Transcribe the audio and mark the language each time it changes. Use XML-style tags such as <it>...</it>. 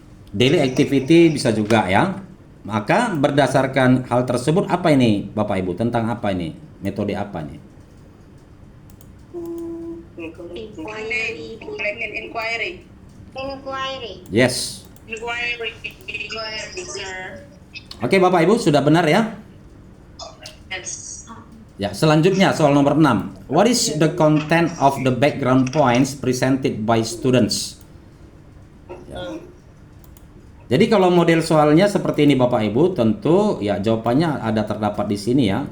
<id>Daily activity bisa juga ya. Maka berdasarkan hal tersebut apa ini Bapak Ibu tentang apa ini? Metode apa nih?</id> <en>Collecting inquiry. Inquiry. Yes. Inquiry. Sir.</en> <id>Oke Bapak Ibu sudah benar ya?</id> <en>Yes.</en> <id>Ya, selanjutnya soal nomor 6.</id> <en>What is the content of the background points presented by students?</en> <id>Ya. Jadi kalau model soalnya seperti ini Bapak Ibu, tentu ya jawabannya ada terdapat di sini ya.</id>